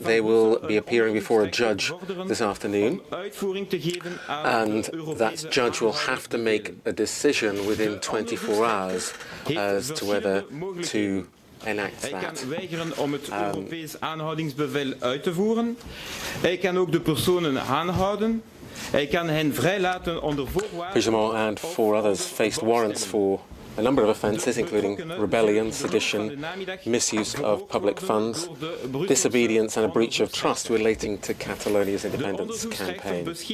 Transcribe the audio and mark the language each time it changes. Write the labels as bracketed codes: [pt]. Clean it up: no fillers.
[en] They will be appearing before a judge this afternoon, and that judge will have to make a decision within 24 hours as to whether to enact that. [nl] Hij kan weigeren om het Europees aanhoudingsbevel uit te voeren. Hij kan ook de personen aanhouden. Hij kan hen vrijlaten onder voorwaarden. [en] Puigdemont and 4 others faced warrants for a number of offences, including rebellion, sedition, misuse of public funds, disobedience and a breach of trust relating to Catalonia's independence campaign.